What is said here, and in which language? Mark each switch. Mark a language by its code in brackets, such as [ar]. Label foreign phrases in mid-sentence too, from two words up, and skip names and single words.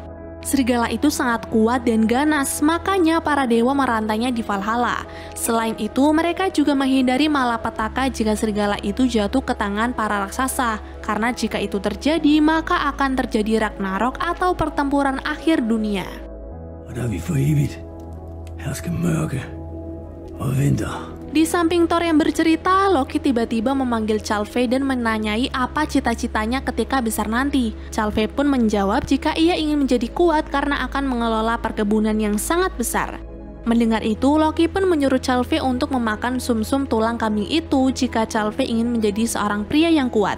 [id] Serigala itu sangat kuat dan ganas, makanya para dewa merantainya di Valhalla. Selain itu, mereka juga menghindari malapetaka jika serigala itu jatuh ke tangan para raksasa, karena jika itu terjadi, maka akan terjadi Ragnarok atau pertempuran akhir dunia. [da] Og der vi for evigt hersker mørke og vinter. [id] Di samping Thor yang bercerita, Loki tiba-tiba memanggil Calvé dan menanyai apa cita-citanya ketika besar nanti. Calvé pun menjawab jika ia ingin menjadi kuat karena akan mengelola perkebunan yang sangat besar. Mendengar itu, Loki pun menyuruh Calvé untuk memakan sumsum tulang kambing itu jika Calvé ingin menjadi seorang pria yang kuat.